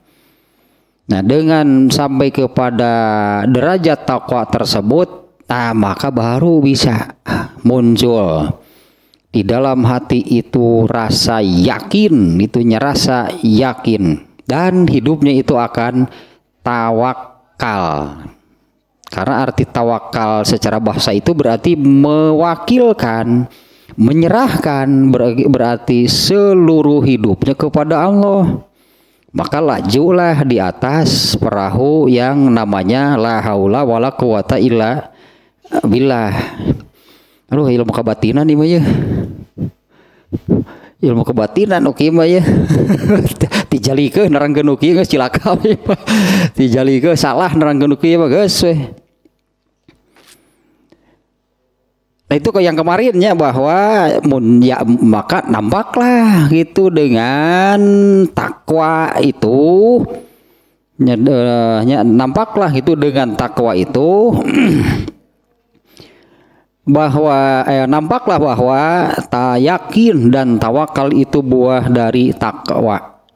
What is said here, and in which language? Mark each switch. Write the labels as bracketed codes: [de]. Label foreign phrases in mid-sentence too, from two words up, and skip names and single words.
[id] Nah, dengan sampai kepada derajat takwa tersebut, nah maka baru bisa muncul di dalam hati itu rasa yakin, itunya rasa yakin, dan hidupnya itu akan tawakal. Karena arti tawakal secara bahasa itu berarti mewakilkan, menyerahkan, berarti seluruh hidupnya kepada Allah. Maka lajulah di atas perahu yang namanya [ar] لا حول ولا قوة إلا بالله. [id] Aduh, ilmu kebatinan nih mah ya. Ilmu kebatinan oke mah ya. [su] Tijalikeun nerangkeun ukieu geus cilaka we. Tijalikeun salah nerangkeun ukieu mah geus we. [id] Nah itu yang kemarinnya bahwa ya maka nampaklah gitu dengan takwa itu nampaklah itu dengan takwa itu bahwa nampaklah bahwa yakin dan tawakal itu buah dari takwa.